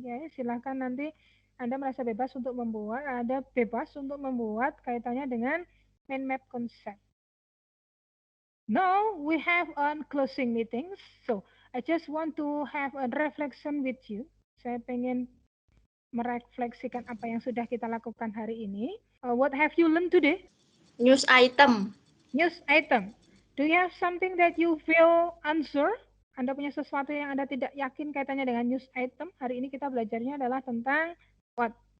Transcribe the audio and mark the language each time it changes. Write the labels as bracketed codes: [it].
[id] Ya, silahkan nanti Anda merasa bebas untuk membuat kaitannya dengan main map concept. [en] Now we have on closing meetings. So I just want to have a reflection with you. [id] Saya pengen merefleksikan apa yang sudah kita lakukan hari ini. [en] What have you learned today? News item. News item. Do you have something that you feel unsure? [id] Anda punya sesuatu yang Anda tidak yakin kaitannya dengan news item? Hari ini kita belajarnya adalah tentang what?